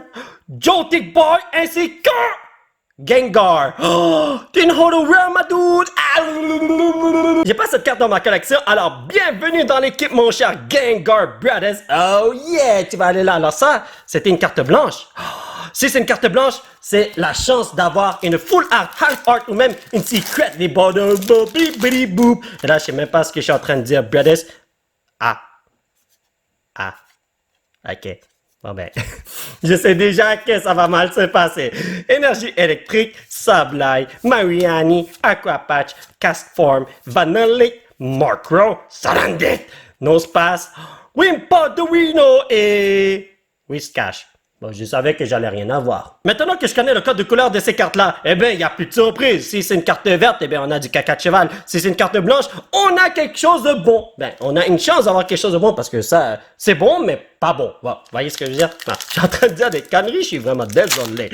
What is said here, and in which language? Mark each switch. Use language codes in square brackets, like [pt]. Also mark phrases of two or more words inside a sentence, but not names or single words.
[fr] Joltik Boy, ainsi que Gengar. Oh, t'es une holo rare, ma dude. Ah, j'ai pas cette carte dans ma collection, alors bienvenue dans l'équipe, mon cher Gengar, brothers. [en] Oh yeah, [fr] tu vas aller là. Alors ça, c'était une carte blanche. Si c'est une carte blanche, c'est la chance d'avoir une [en] full art, half art [fr] ou même une secret. Les bordeaux, boop. Et là, je sais même pas ce que je suis en train de dire, brothers. Ah. Ok. Bon ben, je sais déjà que ça va mal se passer. Énergie électrique, Sableye, Mariani, Aquapatch, Castform, Vanillic, Murkrow, Salandit, Nosepass, Wimpodorino et Whiscash. Bon, je savais que j'allais rien avoir. Maintenant que je connais le code de couleur de ces cartes-là, eh bien, il n'y a plus de surprise. Si c'est une carte verte, eh bien, on a du caca de cheval. Si c'est une carte blanche, on a quelque chose de bon. Ben, on a une chance d'avoir quelque chose de bon parce que ça, c'est bon, mais pas bon. Bon, vous voyez ce que je veux dire? Non, je suis en train de dire des conneries, je suis vraiment désolé.